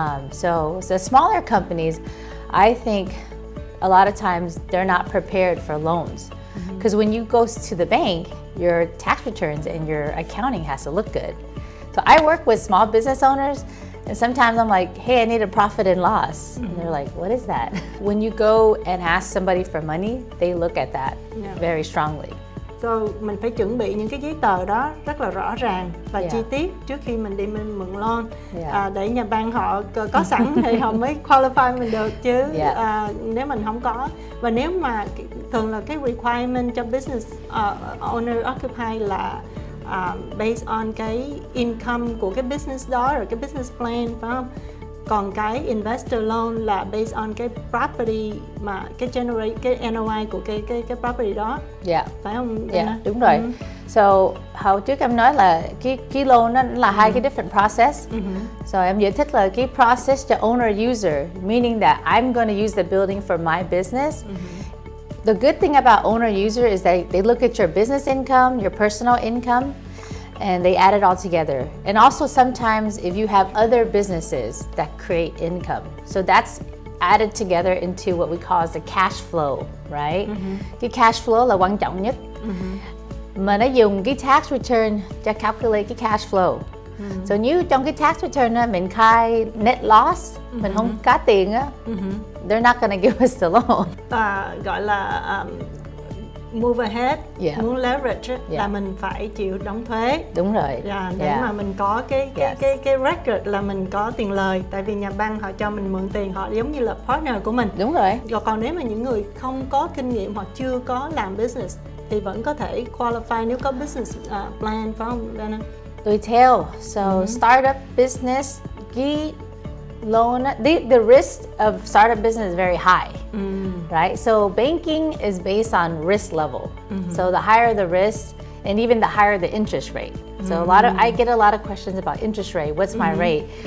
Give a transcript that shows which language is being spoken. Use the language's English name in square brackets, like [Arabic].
[English] So the smaller companies, I think a lot of times they're not prepared for loans because when you go to the bank, your tax returns and your accounting has to look good. So I work with small business owners and sometimes I'm like, hey, I need a profit and loss. And they're like, what is that? When you go and ask somebody for money, they look at that very strongly. [Vietnamese] So mình phải chuẩn bị những cái giấy tờ đó rất là rõ ràng và chi tiết trước khi mình đi mượn loan, để nhà bank họ có sẵn thì họ mới qualify mình được chứ. Nếu mình không có, và nếu mà thường là cái requirement cho business owner occupy là based on cái income của cái business đó rồi cái business plan, phải không? Còn cái investor loan là based on cái property mà cái generate cái NOI của cái property đó. Phải không? Đúng rồi. So hồi trước em nói là cái loan nó là hai cái different process. [English] So [Vietnamese] em giải thích là cái [English] process cho owner user, meaning that I'm going to use the building for my business. The good thing about owner user is that they look at your business income, your personal income, and they add it all together. And also sometimes if you have other businesses that create income, so that's added together into what we call as the cash flow, right? [Vietnamese] Cái cash flow là quan trọng nhất. Mà nó dùng cái tax return cho calculate cái cash flow. So như trong cái tax return á, mình khai net loss, mình không có tiền á, [English] they're not gonna give us the loan. [Vietnamese] Gọi là move ahead, muốn leverage là mình phải chịu đóng thuế. Đúng rồi. Để mà mình có cái record là mình có tiền lời, tại vì nhà băng họ cho mình mượn tiền, họ giống như là partner của mình. Đúng rồi. Còn nếu mà những người không có kinh nghiệm hoặc chưa có làm business thì vẫn có thể qualify nếu có business plan, phải không Vanna? Tùy theo. [English] So startup business, cái loan, the risk of startup business is very high, right? So banking is based on risk level. So the higher the risk, and even the higher the interest rate. So I get a lot of questions about interest rate. What's my rate?